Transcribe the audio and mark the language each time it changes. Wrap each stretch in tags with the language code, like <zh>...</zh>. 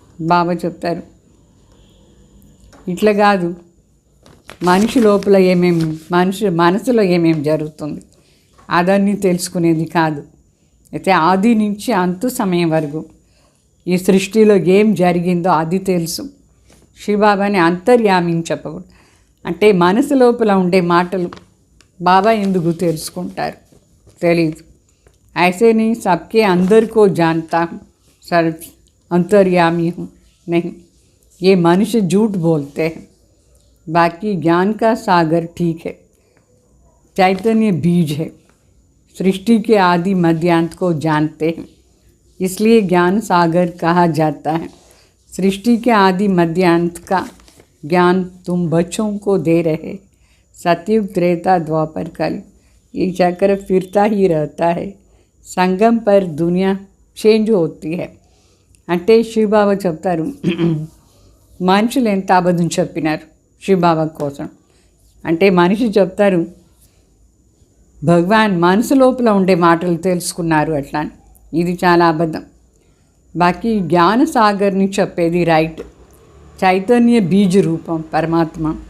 <te>బాబా చెప్తారు, ఇట్లా కాదు, మనిషి లోపల మనసులో ఏమేమి జరుగుతుంది అదన్నీ తెలుసుకునేది కాదు. అయితే ఆది నుంచి అంతు సమయం వరకు ఈ సృష్టిలో ఏం జరిగిందో అది తెలుసు. శివబాబాని అంతర్యామిని చెప్పకూడదు, అంటే మనసు లోపల ఉండే మాటలు బాబా ఎందుకు తెలుసుకుంటారు తెలీదు.</te> <hi>ऐसे नहीं सबके अंदर को जानता हूँ, सर्व अंतर्यामी हूँ नहीं. ये मनुष्य झूठ बोलते हैं, बाकी ज्ञान का सागर ठीक है, चैतन्य बीज है, सृष्टि के आदि मध्यांत को जानते हैं, इसलिए ज्ञान सागर कहा जाता है. सृष्टि के आदि मध्यांत का ज्ञान तुम बच्चों को दे रहे. सतयुग त्रेता द्वापर कल ये चक्र फिरता ही रहता है, సంగం పర్ దునియా చేంజ్ అవుతీ హై.</hi> <te>అంటే శివబాబా చెప్తారు, మనుషులు ఎంత అబద్ధం చెప్పినారు శివబాబా కోసం. అంటే మనిషి చెప్తారు, భగవాన్ మనసు లోపల ఉండే మాటలు తెలుసుకున్నారు అట్లా. ఇది చాలా అబద్ధం. బాకీ జ్ఞాన సాగర్ని చెప్పేది రైట్. చైతన్య బీజ రూపం పరమాత్మ.</te>